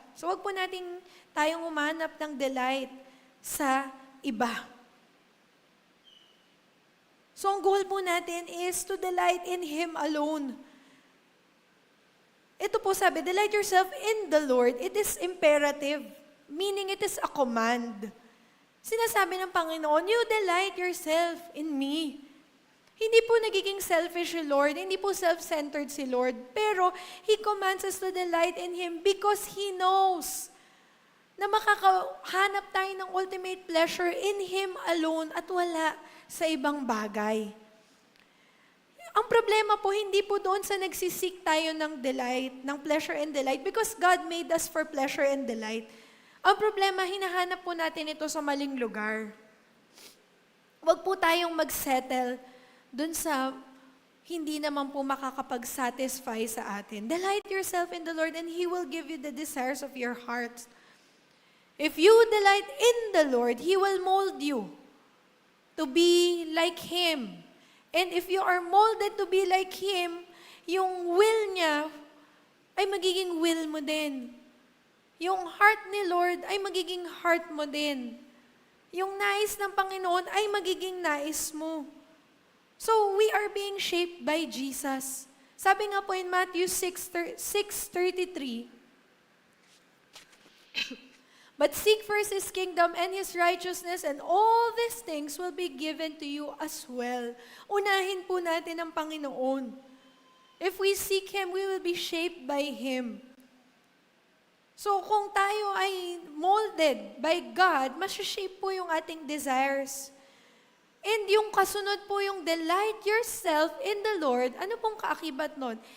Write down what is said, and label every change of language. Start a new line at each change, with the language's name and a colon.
Filipino: So wag po natin tayong umanap ng delight sa iba.
English: So ang goal po natin is to delight in Him alone. Ito po sabi, delight yourself in the Lord. It is imperative, meaning it is a command.
Filipino: Sinasabi ng Panginoon,
English: you delight yourself in me.
Filipino: Hindi po nagiging selfish si Lord, hindi po self-centered si Lord, pero
English: He commands us to delight in Him because He knows
Filipino: na makakahanap tayo ng
English: ultimate pleasure in Him alone
Filipino: at wala sa ibang bagay. Ang problema po, hindi po doon sa nagsisik tayo ng delight, ng pleasure and delight,
English: because God made us for pleasure and delight.
Filipino: Ang problema, hinahanap po natin ito sa maling lugar. Huwag po tayong mag-settle dun sa hindi naman po makakapag-satisfy sa atin.
English: Delight yourself in the Lord and He will give you the desires of your heart. If you delight in the Lord, He will mold you to be like Him. And if you are molded to be like Him,
Filipino: yung will niya ay magiging will mo din. Yung heart ni Lord ay magiging heart mo din. Yung nais ng Panginoon ay magiging nais mo.
English: So, we are being shaped by Jesus.
Filipino: Sabi nga po
English: in Matthew 6:33, but seek first His kingdom and His righteousness, and all these things will be given to you as well.
Filipino: Unahin po natin ang Panginoon.
English: If we seek Him, we will be shaped by Him.
Filipino: So, kung tayo ay molded by God, masashape po yung ating desires. And yung kasunod po yung
English: delight yourself in the Lord,
Filipino: ano pong kaakibat nun?